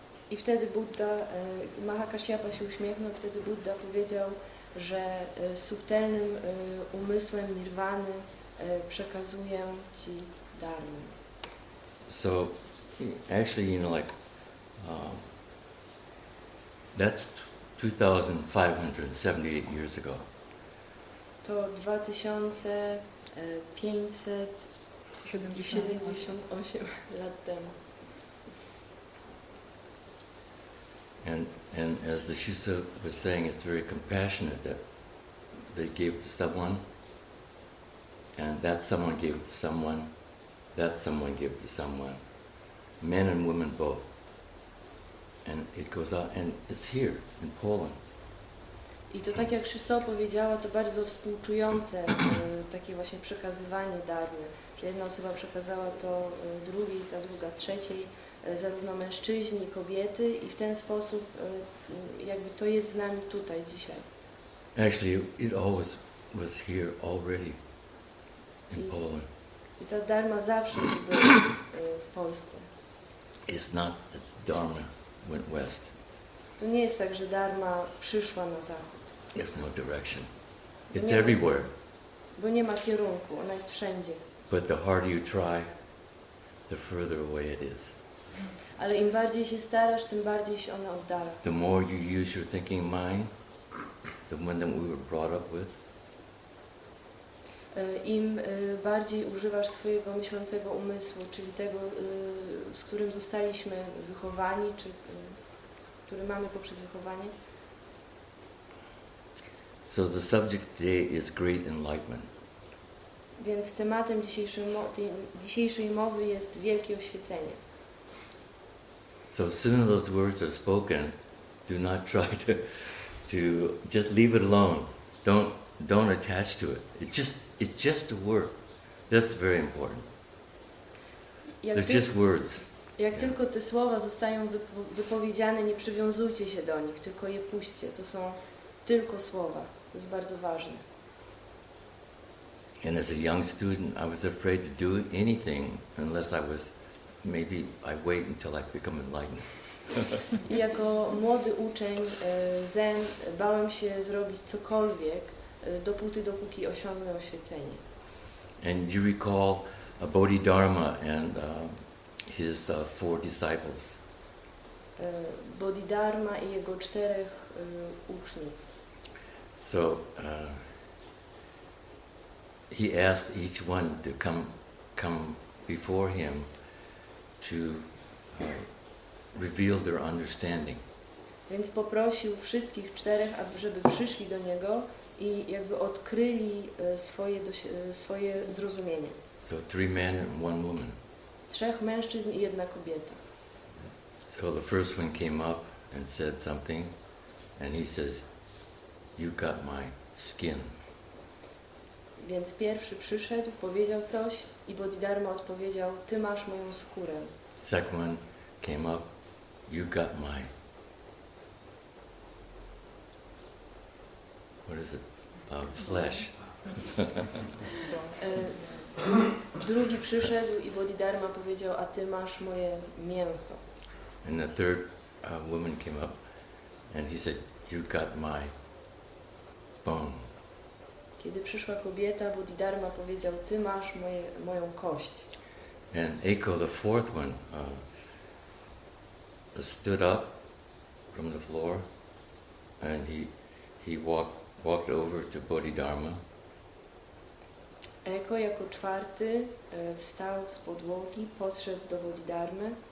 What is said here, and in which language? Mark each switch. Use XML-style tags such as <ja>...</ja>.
<pl>I wtedy Buddha, Mahakashyapa się uśmiechnął, wtedy Buddha powiedział, że subtelnym umysłem nirwany przekazuję Ci dharmę.</pl> <en>So, actually, that's 2,578 years ago.</en> <pl>To 2578 lat temu.</pl> <en>And as the Shusa was saying, it's very compassionate that they gave it to someone, and that someone gave it to someone, that someone gave it to someone, men and women both. And it goes out, and it's here in Poland.</en> <pl>I to tak jak Shuso powiedziała, to bardzo współczujące takie właśnie przekazywanie darmy. Że jedna osoba przekazała to drugiej, ta druga trzeciej, zarówno mężczyźni, kobiety i w ten sposób jakby to jest z nami tutaj dzisiaj.</pl> <en>Actually, it always was here already in Poland.</en> <pl>I ta dharma zawsze była w Polsce.</pl> <en>It's not that Dharma went west.</en> <pl>To nie jest tak, że dharma przyszła na zachód.</pl> <en>There's no direction. It's everywhere.</en> <pl>Bo nie ma kierunku, ona jest wszędzie.</pl> <en>But the harder you try, the further away it is.</en> <pl>Ale im bardziej się starasz, tym bardziej się ona oddala.</pl> <en>The more you use your thinking mind, the one that we were brought up with,</en> <pl>im bardziej używasz swojego myślącego umysłu, czyli tego, z którym zostaliśmy wychowani, czy który mamy poprzez wychowanie.</pl> <en>So the subject today is great enlightenment.</en> <pl>Więc tematem dzisiejszej mowy jest wielkie oświecenie.</pl> <en>So as soon as those words are spoken, do not try to just leave it alone. Don't attach to it. It's just a word. That's very important. They're just words.</en> <pl>Jak tylko te słowa zostają wypowiedziane, nie przywiązujcie się do nich, tylko je puśćcie. To są tylko słowa. To jest bardzo ważne.</pl> <en>And as a young student, I was afraid to do anything unless maybe I wait until I become enlightened.</en> <pl>I jako młody uczeń zen bałem się zrobić cokolwiek, dopóki osiągnę oświecenie.</pl> <en>And you recall Bodhidharma and his 4 disciples.</en> <pl>Bodhidharma i jego 4 uczniów.</pl> <en>So he asked each one to come before him to reveal their understanding.</en> <pl>Więc poprosił wszystkich 4, żeby przyszli do niego i jakby odkryli swoje zrozumienie.</pl> <en>So 3 men and 1 woman.</en> <pl>3 mężczyzn i 1 kobieta.</pl> <en>So the first one came up and said something, and he says, "You got my skin."</en> <pl>Więc pierwszy przyszedł, powiedział coś i Bodhidharma odpowiedział, ty masz moją skórę.</pl> <en>Second one came up, "You got my..." What is it? Flesh.</en> <pl>Drugi przyszedł i Bodhidharma powiedział, a ty masz moje mięso.</pl> <en>And the third woman came up and he said, "You got my bone."</en> <pl>Kiedy przyszła kobieta, Bodhidharma powiedział, ty masz moją kość.</pl> <en>And Eiko, the fourth one, stood up from the floor and he walked over to Bodhidharma.</en> <pl>Eko jako 4 wstał z podłogi, podszedł do Bodhidharmy.</pl>